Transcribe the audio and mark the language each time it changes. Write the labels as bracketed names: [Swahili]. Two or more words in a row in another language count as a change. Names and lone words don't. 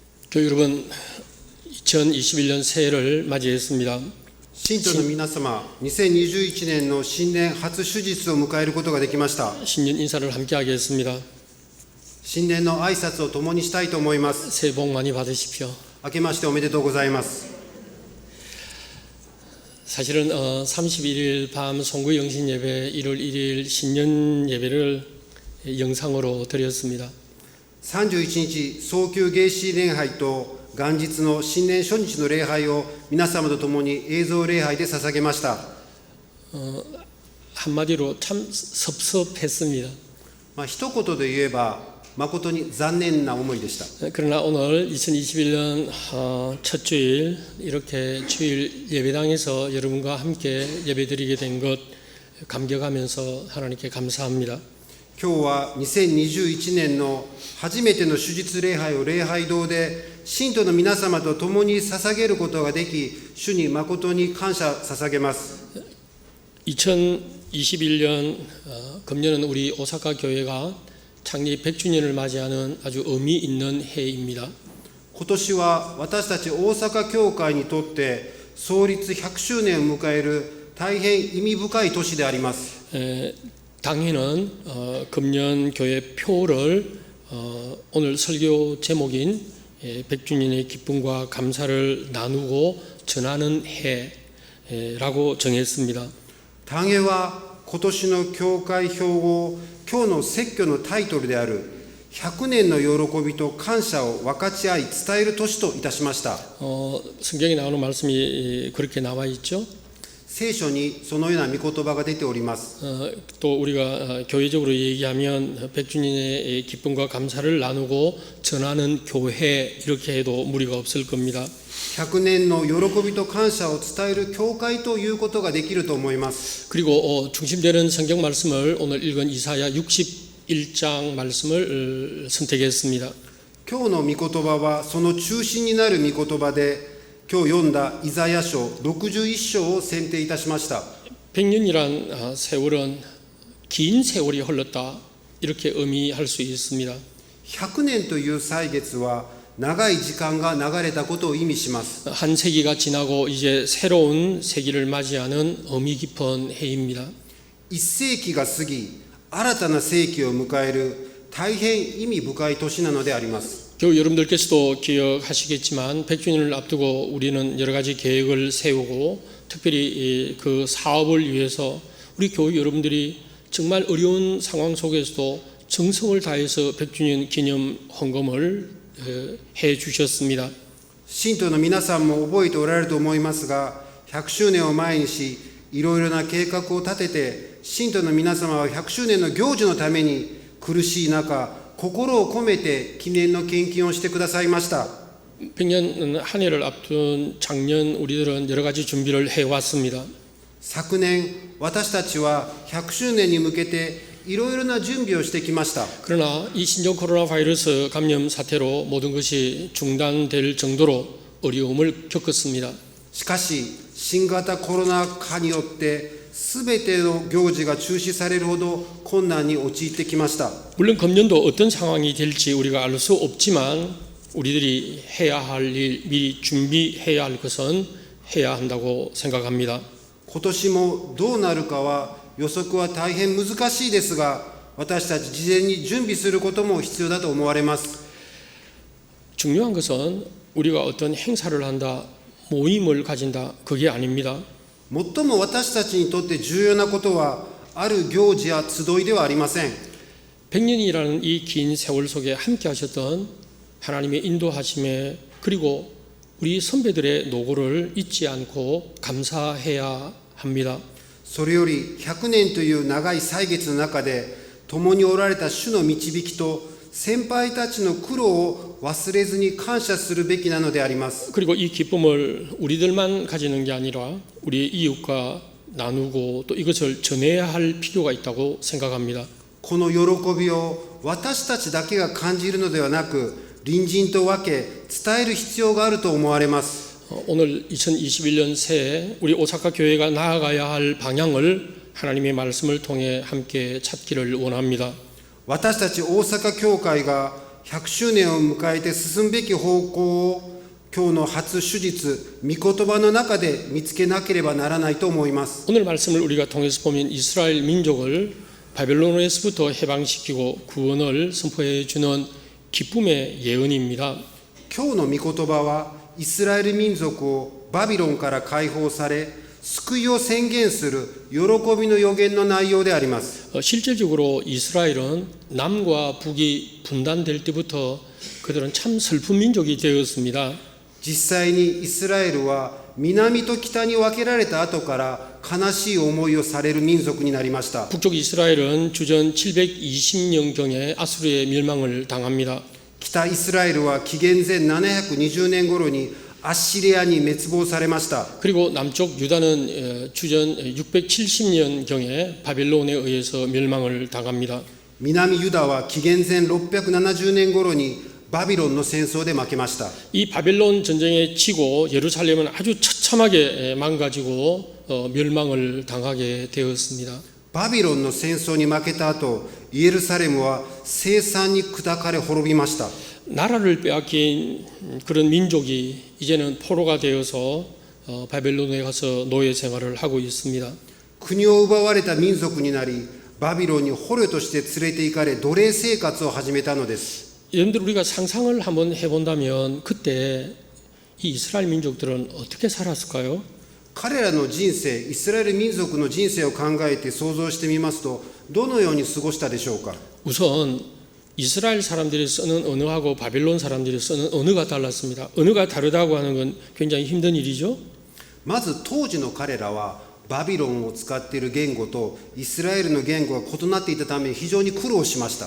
[Korean] 교회 여러분, 2021년 새해를 맞이했습니다. [Japanese] 信徒の皆様、2021年の新年初手術を迎えることができました。 [Korean] 신년 인사를 함께 하겠습니다. [Japanese] 新年の挨拶を共にしたいと思います。 [Korean] 새해 복 많이 받으십시오. [Japanese] 明けましておめでとうございます。 [Korean] 사실은 31일 밤 송구 영신 예배, 1월 1일 신년 예배를 영상으로 드렸습니다. [Japanese] 31 日、早急迎新礼拝と元日の新年初日の礼拝を皆様と共に映像礼拝で捧げました。 [Korean] 한마디로 참 섭섭했습니다. [Japanese] 一言で言えば、誠に残念な思いでした。 [Korean] 그러나 오늘 2021년 첫 주일 이렇게 주일 예배당에서 여러분과 함께 예배드리게 된 것 감격하면서 하나님께 감사합니다. [Japanese] 今日は2021年の初めての手術礼拝を礼拝堂で信徒の皆様と共に捧げることができ、主に誠に感謝捧げます。 [Korean] 2021년 금년은 우리 오사카 교회가 창립 100주년을 맞이하는 아주 의미 있는 해입니다. [Japanese] 今年は私たち大阪教会にとって創立100周年を迎える大変意味深い年であります。 [Korean] 당회는 금년 교회 표를 오늘 설교 제목인 100주년의 기쁨과 감사를 나누고 전하는 해라고 정했습니다. [Japanese] 単会は今年の教会標語、今日の説教のタイトルである100年の喜びと感謝を分かち合い伝える年といたしました。 [Korean] 성경에 나오는 말씀이 그렇게 나와 있죠. [Japanese] 聖書にそのような御言葉が出ております。 [Korean] 또 우리가 교회적으로 얘기하면 100주년의 기쁨과 감사를 나누고 전하는 교회 이렇게 해도 무리가 없을 겁니다. [Japanese] 100 年の喜びと感謝を伝える教会ということができると思います。 [Korean] 그리고 중심되는 성경 말씀을 오늘 읽은 이사야 61장 말씀을 선택했습니다. [Japanese] 今日の御言葉はその中心になる御言葉で、今日読んだイザヤ書61章を選定いたしました。 [Korean] 100년이란 세월은 긴 세월이 흘렀다 이렇게 의미할 수 있습니다. [Japanese] 100 年という歳月は長い時間が流れたことを意味します。 [Korean] 한 세기가 지나고 이제 새로운 세기를 맞이하는 의미 깊은 해입니다. [Japanese] 1 世紀が過ぎ、新たな世紀を迎える大変意味深い年なのであります。 [Korean] 교회 여러분들께서도 기억하시겠지만 100주년을 앞두고 우리는 여러 가지 계획을 세우고 특별히 그 사업을 위해서 우리 교회 여러분들이 정말 어려운 상황 속에서도 정성을 다해서 100주년 기념 헌금을 해 주셨습니다. [Japanese] 信徒の皆さんも覚えておられると思いますが、100周年を前にし、いろいろな計画を立てて、信徒の皆様は100周年の行事のために苦しい中、心を込めて記念の献金をしてくださいました。 [Korean] 100년 한 해를 앞둔 작년 우리들은 여러 가지 준비를 해왔습니다. [Japanese] 昨年、私たちは100周年に向けていろいろな準備をしてきました。 [Korean] 그러나 이 신종 코로나 바이러스 감염 사태로 모든 것이 중단될 정도로 어려움을 겪었습니다. [Japanese] しかし、新型コロナ禍によってすべての行事が中止されるほど困難に陥ってきました。 [Korean] 물론 금년도 어떤 상황이 될지 우리가 알 수 없지만 우리들이 해야 할 일, 미리 준비해야 할 것은 해야 한다고 생각합니다. [Japanese] 今年もどうなるかは予測は大変難しいですが、私たち事前に準備することも必要だと思われます。 [Korean] 중요한 것은 우리가 어떤 행사를 한다, 모임을 가진다, 그게 아닙니다. [Japanese] 最も私たちにとって重要なことは、ある行事や集いではありません。 [Korean] 100년이라는 이 긴 세월 속에 함께 하셨던 하나님의 인도하심에 그리고 우리 선배들의 노고를 잊지 않고 감사해야 합니다. [Japanese] それより100年という長い歳月の中で、共におられた主の導きと先輩たちの苦労を忘れずに感謝するべきなのであります。 [Korean] 그리고 이 기쁨을 우리들만 가지는 게 아니라 우리 이웃과 나누고 또 이것을 전해야 할 필요가 있다고 생각합니다. [Japanese] この喜びを私たちだけが感じるのではなく、隣人と分け伝える必要があると思われます。 [Korean] 오늘 2021년 새해 우리 오사카 교회가 나아가야 할 방향을 하나님의 말씀을 통해 함께 찾기를 원합니다. [Japanese] 私たち大阪教会が 100周年を迎えて進むべき方向を今日の初手術、御言葉の中で見つけなければならないと思います。 [Korean] 오늘 말씀을 우리가 통해서 보면 이스라엘 민족을 바벨론에서부터 해방시키고 구원을 선포해 주는 기쁨의 예언입니다. [Japanese] 今日の御言葉はイスラエル民族をバビロンから解放され救いを宣言する喜びの予言の内容であります。 [Korean] 실질적으로 이스라엘은 남과 북이 분단될 때부터 그들은 참 슬픈 민족이 되었습니다. [Japanese] 実際にイスラエルは南と北に分けられた後から悲しい思いをされる民族になりました。 [Korean] 북쪽 이스라엘은 주전 720년경에 아수르의 멸망을 당합니다. [Japanese] 北イスラエルは紀元前720年頃にアッシリアに滅亡されました。 [Korean] 그리고 남쪽 유다는 주전 670년경에 바벨론에 의해서 멸망을 당합니다. [Japanese] 南ユダは紀元前670年頃にバビロンの戦争で負けました。 [Korean] 이 바벨론 전쟁에 지고 예루살렘은 아주 처참하게 망가지고 멸망을 당하게 되었습니다. [Japanese] バビロンの戦争に負けた後、イエルサレムは凄惨に砕かれ滅びました。 [Korean] 나라를 빼앗긴 그런 민족이 이제는 포로가 되어서 바벨론에 가서 노예 생활을 하고 있습니다. [Japanese] 国を奪われた民族になり、バビロンに捕虜として連れて行かれ、奴隷生活を始めたのです。 [Korean] 여러분들 우리가 상상을 한번 해본다면 그때 이 이스라엘 민족들은 어떻게 살았을까요? [Japanese] 彼らの人生、イスラエル民族の人生を考えて想像してみますと、どのように過ごしたでしょうか。 [Korean] 우선 이스라엘 사람들이 쓰는 언어하고 바벨론 사람들이 쓰는 언어가 달랐습니다. 언어가 다르다고 하는 건 굉장히 힘든 일이죠. [Japanese] まず当時の彼らはバビロンを使っている言語とイスラエルの言語が異なっていたため非常に苦労しました。